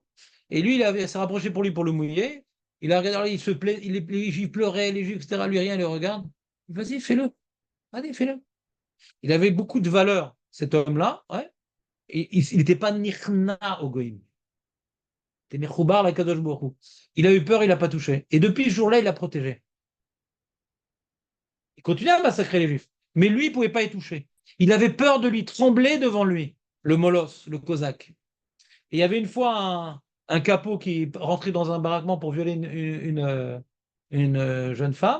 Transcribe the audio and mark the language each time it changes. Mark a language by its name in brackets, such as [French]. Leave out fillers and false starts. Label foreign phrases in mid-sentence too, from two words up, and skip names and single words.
[French] Et lui, s'est rapproché pour lui pour le mouiller. Il a regardé, il se plaît, les juifs pleuraient, les juifs, etc. Lui, rien, il le regarde. Vas-y, fais-le. Allez, fais-le. Il avait beaucoup de valeur, cet homme-là. Ouais. Et il n'était pas nirna au goïm. [Hebrew] C'était מחובר לקדוש ברוך הוא. [French] Il a eu peur, il n'a pas touché. Et depuis ce jour-là, il l'a protégé. Il continuait à massacrer les Juifs. Mais lui, il ne pouvait pas y toucher. Il avait peur de lui, tremblait devant lui, le Molosse, le Cosaque. Et il y avait une fois un capot qui rentrait dans un baraquement pour violer une jeune femme.